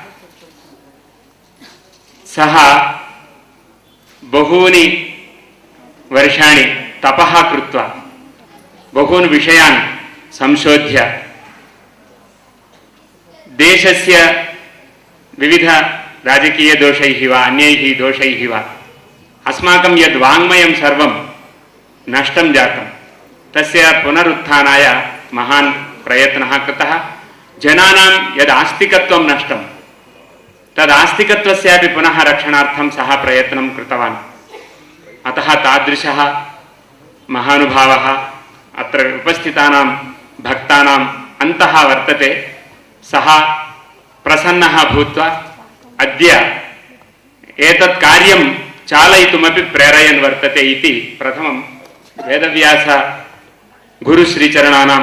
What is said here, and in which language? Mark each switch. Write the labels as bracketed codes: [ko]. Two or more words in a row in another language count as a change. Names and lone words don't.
[sa] सः बहूनि वर्षाणि तपः कृत्वा बहून् विषयान् संशोध्य देशस्य వివిధ రాజకీయ దోషైః వా అన్యైః దోషైః వా అస్మాకం యద్ వాంగ్మయం సర్వం నష్టం జాతం తస్య పునరుత్థానాయ మహాన్ ప్రయత్నः కృతः జనానాం యద్ ఆస్తికత్వం నష్టం తద్ ఆస్తికత్వస్యాపి పునః రక్షణార్థం సహ ప్రయత్నం కృతవాన్ అతः తాదృశः महानुभावः अत्र उपस्थितानां भक्तानाम् अन्तः वर्तते सः प्रसन्नः भूत्वा अद्य एतत् कार्यं चालयितुमपि प्रेरयन् वर्तते इति प्रथमं वेदव्यास गुरुश्रीचरणानां